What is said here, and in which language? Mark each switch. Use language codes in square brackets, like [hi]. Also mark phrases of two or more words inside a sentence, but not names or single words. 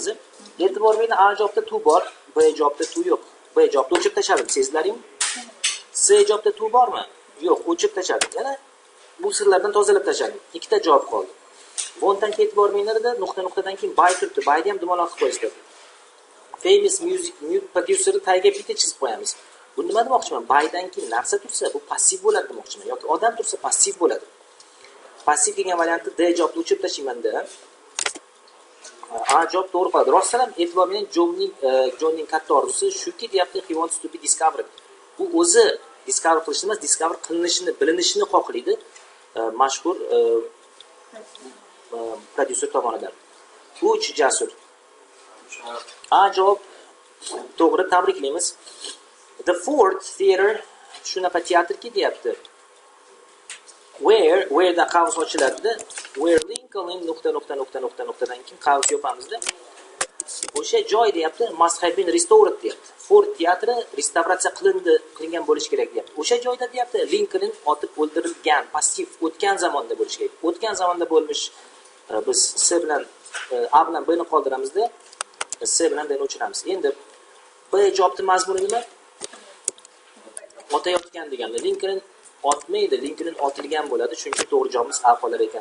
[uz] E'tibor bering, A javobda to bor, B javobda to yo'q. B javobni o'chirib tashladim, sezlaringmi? C javobda to bormi? Yo'q, o'chirib tashladim. Yana bu sirlardan tozalab tashladim. Ikkita javob qoldi. Want'dan keyin e'tibor beringlarda nuqtadan keyin by turibdi. By'ni ham dumaloq qilib qo'yasizlar. [en] Famous music producer [uz] tayga bitta chizib qo'yamiz. Bu nima demoqchiman? By'dan keyin narsa tursa, bu passiv bo'ladi demoqchiman. Yoki odam tursa passiv bo'ladi. Passiv degan variantni D javobni o'chirib tashlayman-da. A javob to'g'ri qoladi. Rostdan ham e'tibor bering, Johnning katta orzusi shuki, deyapti, [en] he wants to be discovered. [uz] U o'zi discover qilishni emas, discover qilinishini, bilinishini xohlaydi. Mashhur prodyuser tomonidan. 3 Jasur. A javob to'g'ri, tabriklaymiz. The Ford Theater shunaqa teatrki deyapti. Where da qavs ochiladi. Where Lincoln nuqtadan keyin qavs yopamizda. O'sha joy deyapti, [en] must have been restored [uz] deyapti. Ford teatri restavratsiya qilingan bo'lish kerak deyapti. O'sha joyda deyapti, Lincoln otib o'ldirilgan, passiv o'tgan zamonda bo'lish kerak. O'tgan zamonda bo'lmish, biz C bilan A bilan B ni qoldiramizda, C bilan D ni o'chiramiz. Endi B javobning mazmuni nima? Otayotgan deganda Lincoln otmaydi, Lincoln otilgan bo'ladi, chunki to'g'ri javobimiz A qolar ekan.